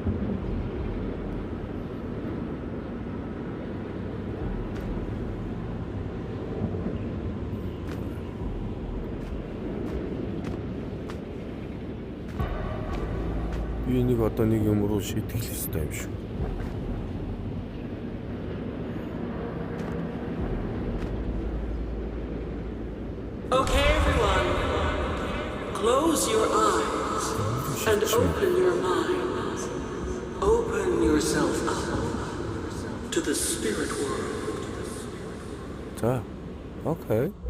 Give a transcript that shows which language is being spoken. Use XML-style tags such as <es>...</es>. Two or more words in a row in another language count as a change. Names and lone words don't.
<mn>Би энийг одоо нэг юм руу шийдэх хэрэгтэй юм шүү.</mn> <en>Okay, everyone. Close your eyes and open your minds. Open yourself up to the spirit world.</en> <mn>За. Окей.</mn>